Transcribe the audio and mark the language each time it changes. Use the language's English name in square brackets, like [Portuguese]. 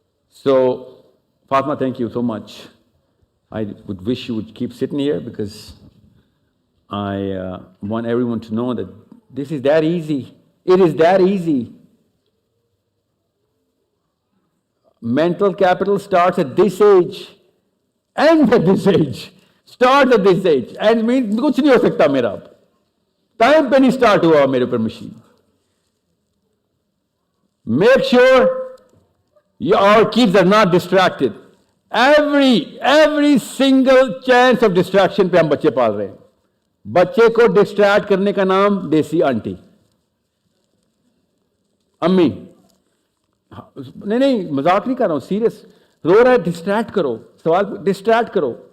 [English] So, Fatma, thank you so much. I would wish you would keep sitting here because I want everyone to know that this is that easy. It is that easy. Mental capital starts at this age, ends at this age, starts at this age, and means [Hindi] कुछ नहीं हो सकता मेरा अब. Time पे नहीं start हुआ मेरे पर machine. [English] Make sure our kids are not distracted. Every single chance of distraction [Hindi] पे हम बच्चे पाल रहे हैं. बच्चे को distract करने का नाम देसी आंटी, अम्मी. नहीं मजाक नहीं कर रहा हूं, सीरियस. रो रहा है, डिस्ट्रैक्ट करो, सवाल डिस्ट्रैक्ट करो.